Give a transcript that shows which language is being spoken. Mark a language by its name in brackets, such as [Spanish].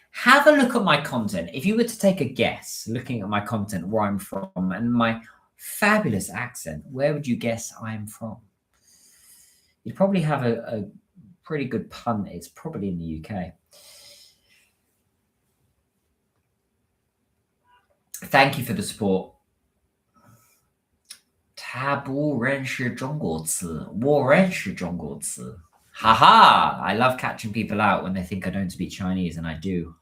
[English] Have a look at my content. If you were to take a guess, looking at my content, where I'm from, and my fabulous accent, where would you guess I'm from? You'd probably have a pretty good punt. It's probably in the UK. Thank you for the support. [Chinese] 他不认识中国词，我认识中国词。 Haha! [English] I love catching people out when they think I don't speak Chinese, and I do.